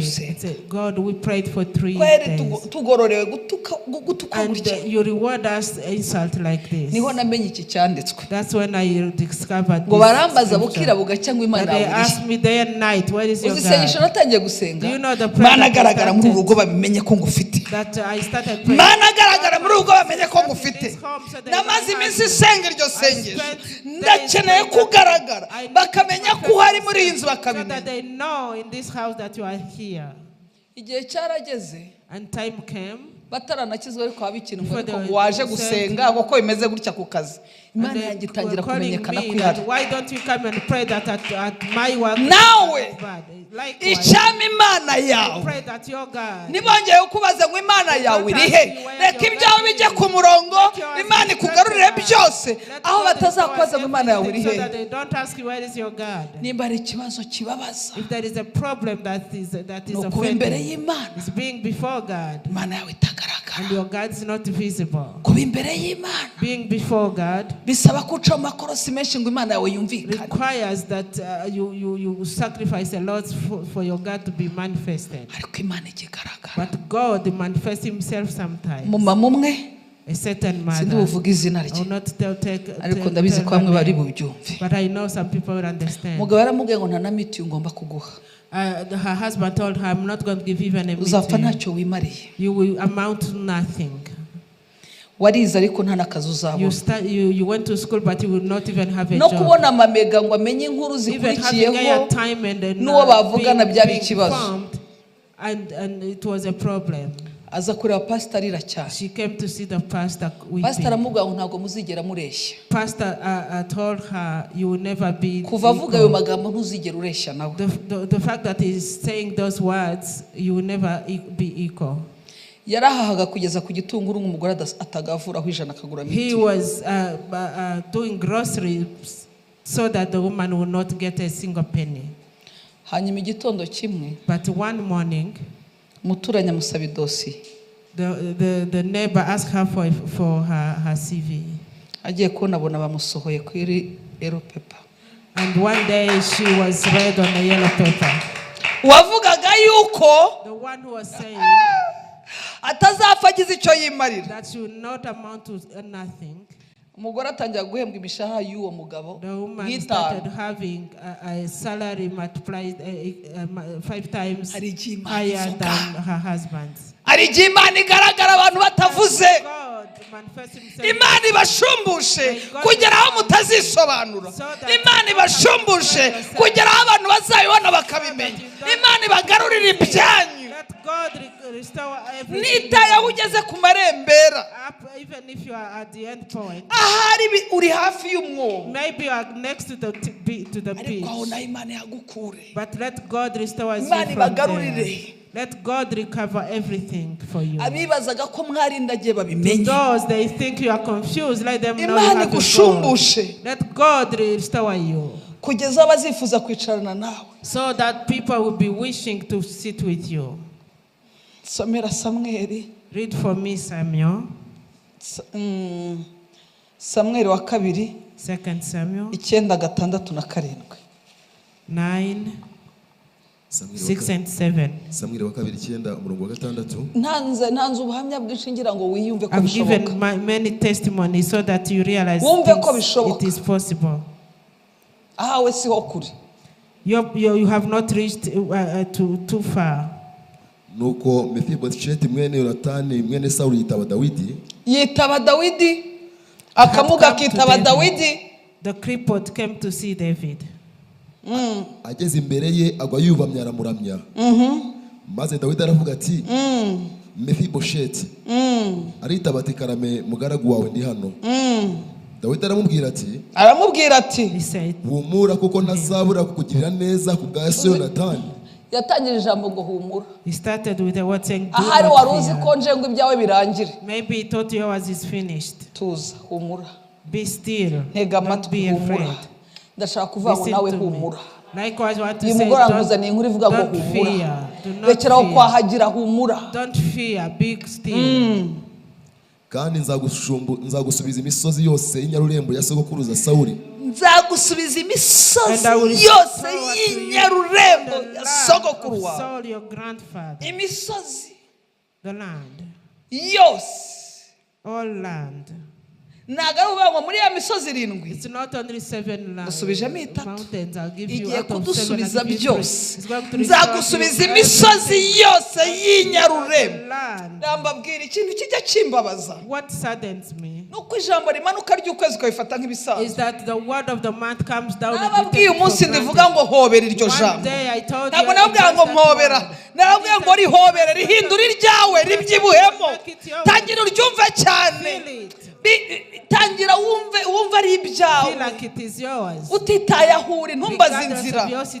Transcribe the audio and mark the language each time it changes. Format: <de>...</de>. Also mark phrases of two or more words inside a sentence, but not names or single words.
<en>I said, God, we prayed for 3 days. And you reward us insult like this. That's when I discovered this. That they asked me day and night, where is your God? Do you know the prayer that I started praying?</en> <rw>Ndakeneye kugaragara bakamenya ko hari muri iyi nzu bakabimenya.</rw> <en>So that they know in this house that you are here.</en> <rw>Igihe cyarageze,</rw> <en>and time came,</en> <rw>bataranakizwa ariko abikira ngo waje gusenga kuko bimeze gutya ku kazi. Imana yanjye itangira kumenyekana ko ihari.</rw> <en>Why don't you come and pray that at my work?</en> <rw>Nawe icyama Imana yawe nibongeye kubaza ngo Imana yawe iri he, reka ibyawe bijye ku murongo, Imana ikugarurire byose, aho batazakubaza ngo Imana yawe iri he. Nimba ari ikibazo kibabaza,</rw> <en>if there is a problem that is offending, is being before God,</en> <rw>Imana yawe itagaragara,</rw> <en>and your God is not visible.</en> <rw>Kuba imbere y'Imana,</rw> <en>being before God,</en> <rw>bisaba kuca mu makorosi menshi ngo Imana yawe yumvikane.</rw> <en>Requires that you sacrifice a lot for your God to be manifested. But God manifests himself sometimes. A certain mother.</en> <rw>Sinduvuga izina rye. Ariko ndabizi ko bamwe bari bubyumve.</rw> <en>But I know some people will understand.</en> <rw>Mugabo yaramubwiye ngo nta na miti ngomba kuguha.</rw> <en>Her husband told her, I'm not going to give even a meeting.</en> <rw>Uzapfa ntacyo wimariye.</rw> <en>You will amount to nothing.</en> <rw>Warize ariko nta nakazi uzabona.</rw> <en>You went to school but you will not even have a job.</en> <rw>No kubona amamega ngo amenye inkuru zikurikiyeho n'uwo bavugana byari ikibazo.</rw> <en>And it was a problem.</en> <rw>Aza kureba pastor arira cyane.</rw> <en>She came to see the pastor weeping.</en> <rw>Pastor aramubwira ngo ntabwo muzigera mureshya.</rw> <en>Pastor told her, you will never be.</en> <rw>Kuva avuga ayo magambo ntuzigera ureshya nawe.</rw> <en>The fact that he is saying those words, you will never be equal.</en> <rw>Yarahahaga kugeza ku gitunguru nk'umugore atagavuraho ijana akagura miti.</rw> <en>He was doing groceries so that the woman would not get a single penny.</en> <rw>Hanyuma igitondo kimwe.</rw> <en>But one morning,</en> <rw>muturanya musaba idosi.</rw> <en>The neighbor asked her for her CV.</en> <rw>Agiye kubona bamusohoye kuri</rw> <en>yellow paper. And one day she was read on a yellow paper.</en> <rw>Wavugaga yuko</rw> <en>the one who was saying</en> <rw>atazapfa agize icyo yimarira.</rw> <en>That she will not amount to nothing.</en> <rw>Umugore atangira guhembwa imishahara y'uwo mugabo.</rw> <en>The woman started having a salary multiplied 5 times higher than her husband's.</en> <rw>Ari Imana igaragara abantu batavuze. Imana ibashumbushe kugera aho mutazisobanura. Imana ibashumbushe kugera aho abantu bazabibona bakabimenya. Imana ibagarurira ibyanyu. Nitaye ugeze ku marembera.</rw> <en>Even if you are at the end point.</en> <rw>Ahari uri hafi y'umwobo.</rw> <en>Maybe you are next to the beach. But let God restore you from there. Let God recover everything for you.</en> <rw>Abibazaga ko mwarindagiye babimenye.</rw> <en>Those they think you are confused, let them know how to go. Let God restore you.</en> <rw>Kugeza abazifuza kwicarana nawe.</rw> <en>So that people will be wishing to sit with you.</en> <rw>Somera Samuel.</rw> <en>Read for me Samuel.</en> <rw>Samuel wa kabiri.</rw> <en>2 Samuel. 9:6-7. 9, 6 and 7.</en> <rw>Samuel wa kabiri 9:6. Ntanze ubuhamya bw'ishingira ngo wiyumve ko</rw> <en>I've</en> <rw>bishoboka.</rw> <en>given many testimonies so that you realize it is possible.</en> <rw>Ahawe siho kuri.</rw> <en>You have not reached too far.</en> <rw>Nuko Mephibosheti mwene Yonatani mwene Sawuli yitaba Dawidi akamuga kitaba Dawidi.</rw> <en>The crippled came to see David.</en> <rw>Ageze imbere ye agwa yubamye aramuramya. Maze Dawidi aravuga ati Mephibosheti aritaba ati karame mugaragu wawe ndi hano. Dawidi aramubwira ati humura kuko ntazabura kukugirira neza ku bwa Yonatani. Yatangije ijambo ngo humura.</rw> <en>He started with the word saying</en> <rw>ahari waruzi ko nje ngo ibyawe birangire.</rw> <en>Maybe he thought yours is finished.</en> <rw>Tuza humura.</rw> <en>Be still. Don't be afraid.</en> <rw>Ndashaka kuvuga ngo nawe humura.</rw> <en>Likewise want to say don't fear.</en> <rw>Rekeraho kwahagira humura.</rw> <en>Don't fear, be still.</en> <rw>Kandi nzagusubiza imisozi yose y'inyarurembo ya sogokuruza Sawuli. Nzagusubiza imisozi yose y'inyarurembo ya sogokuru wawe. Imisozi.</rw> <en>The land.</en> <rw>Yose.</rw> <en>All land.</en> <rw>Nagaruba muri ya misozi 7.</rw> <en>It's not only 7 lands. Mountains I'll give you out of 7.</en> <rw>Nzagusubiza imisozi yose y'inyarurembo. Ndambabwira ikintu kijya kimbabaza.</rw> <en>What saddens me</en> <rw>nuko ijambo rimanuka ry'ukwezi kwifata nk'ibisanzwe.</rw> <en>Is that the word of the month comes down.</en> <rw>Nababwiye umunsi ndivuga ngo hobera iryo jambo. Ntabwo nababwira ngo mpobera. Nababwiye ngo rihobere rihindura iryawe ribyibuhemo. Tangira uryumve cyane. Tangira wumve ari ibyawe. Utitaye aho uri ntumbaze inzira.</rw>